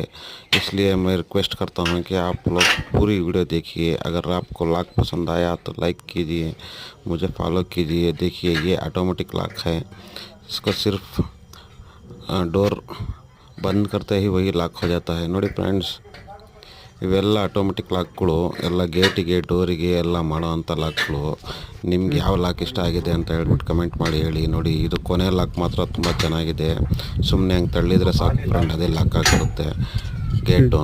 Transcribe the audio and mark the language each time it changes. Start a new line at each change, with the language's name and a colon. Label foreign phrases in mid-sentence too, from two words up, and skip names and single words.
Hindi: इसलिए मैं रिक्वेस्ट करता हूँ कि आप लोग पूरी वीडियो देखिए। अगर आपको लॉक पसंद आया तो लाइक कीजिए, मुझे फॉलो कीजिए। देखिए, ये ऑटोमेटिक लॉक है। इसको सिर्फ डोर बंद करते ही वही लॉक हो जाता है।
Kannada: ನೋಡಿ ಫ್ರೆಂಡ್ಸ್, ಇವೆಲ್ಲ ಆಟೋಮೆಟಿಕ್ ಲಾಕ್ಗಳು, ಎಲ್ಲ ಗೇಟಿಗೆ ಡೋರಿಗೆ ಎಲ್ಲ ಮಾಡೋವಂಥ ಲಾಕ್ಗಳು. ನಿಮ್ಗೆ ಯಾವ ಲಾಕ್ ಇಷ್ಟ ಆಗಿದೆ ಅಂತ ಹೇಳ್ಬಿಟ್ಟು ಕಮೆಂಟ್ ಮಾಡಿ ಹೇಳಿ. ನೋಡಿ, ಇದು ಕೊನೆ ಲಾಕ್ ಮಾತ್ರ ತುಂಬ ಚೆನ್ನಾಗಿದೆ. ಸುಮ್ಮನೆ ಹಂಗೆ ತಳ್ಳಿದರೆ ಸಾಕು ಫ್ರೆಂಡ್, ಅದೇ ಲಾಕ್ ಆಗಿರುತ್ತೆ ಗೇಟು.